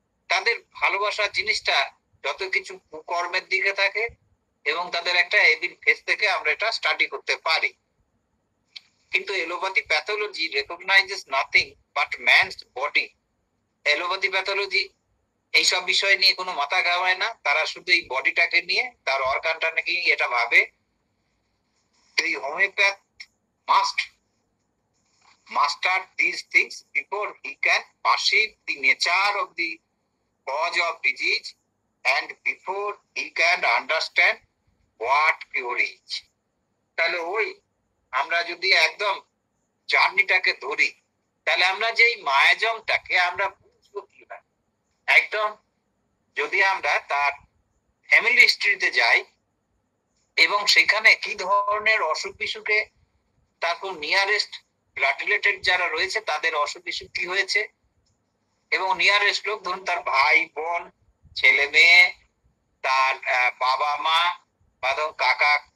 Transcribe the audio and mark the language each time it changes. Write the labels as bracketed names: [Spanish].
[Bangla] তাদের ভালোবাসা জিনিসটা যত কিছু কর্মের দিকে থাকে এবং তাদের একটা এভিল ফেস থেকে আমরা এটা স্টাডি করতে পারি। [English] কিন্তু allopathy pathology recognises nothing but man's body. [Bangla] Allopathy pathology এইসব বিষয় নিয়ে কোনো মাথা ঘামায় না, তারা শুধু এই বডিটাকে নিয়ে, তার অর্গানটা নাকি এটা ভাবে। [English] The homeopath must master these things before he can perceive the nature of the cause of disease and before he can understand what cure is. [Bangla] তাহলে ওই আমরা যদি একদম জার্নিটাকে ধরি, তাহলে আমরা যে মায়াজমটাকে আমরা বুঝবো কিভাবে? একদম যদি আমরা তার ফ্যামিলি হিস্ট্রিতে যাই এবং সেখানে কি ধরনের অসুখ বিসুখে, তারপর নিয়ারেস্ট ব্লাড রিলেটেড যারা রয়েছে তাদের অসুখ বিসুখ কি হয়েছে, এবং নিয়ারেস্ট লোক ধরুন তার ভাই বোন ছেলে মেয়ে, তার বাবা মা বা ধরুন কাকা